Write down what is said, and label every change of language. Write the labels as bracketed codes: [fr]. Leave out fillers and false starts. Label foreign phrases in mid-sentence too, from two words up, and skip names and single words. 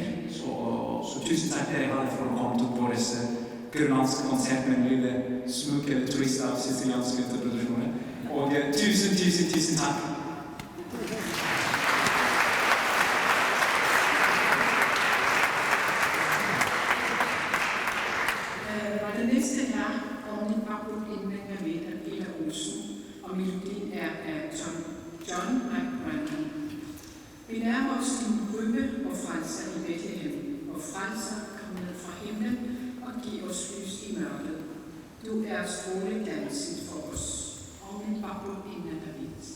[no] Så tusen takk dere hadde for å komme til vår grønlandske konsert med en [da] lille smuk [no] eller twist av sicilianske interpretasjoner. Og tusen takk. [da] Det næste er Ornit Babul indlægger med af Peter Olsen, og melodien er af John McBranden. Vi nærmer os din krybbe og frelser i Bethlehem, og frelser kom ned fra himlen og giver os lys i mørket. Du er stråleglansen for os. Ornit Babul indlægger med.